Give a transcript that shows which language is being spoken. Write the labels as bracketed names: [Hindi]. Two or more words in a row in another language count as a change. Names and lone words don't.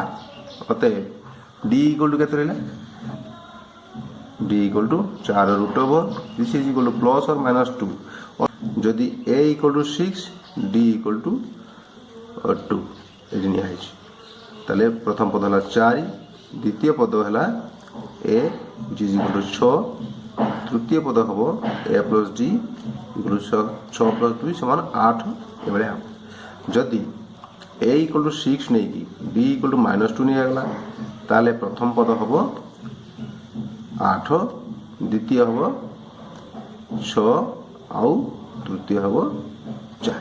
[Odia] ଅତଏବ d [English] equal to [Odia] କେତେ ରହିଲା? [English] d equal to 4 root over this is equal to plus or minus 2. [Odia] ଯଦି a [English] equal to [Odia] 6 d [English] equal to [Odia] 2 ଏଠି ନିଆହେଇଛି। ତାହେଲେ ପ୍ରଥମ ପଦ ହେଲା 4, ଦ୍ୱିତୀୟ ପଦ ହେଲା a [English] which is equal to 6, [Odia] ତୃତୀୟ ପଦ ହେବ a [English] plus d equal to 6 plus 2 [Odia] ସମାନ 8 ଏଭଳିଆ ହେବ। ଯଦି a [English] equal to [Odia] 6 ନେଇକି d [English] equal to minus 2 [Odia] ନିଆଗଲା ତାହେଲେ ପ୍ରଥମ ପଦ ହେବ 8, ଦ୍ୱିତୀୟ ହେବ 6 ଆଉ ତୃତୀୟ ହେବ 4।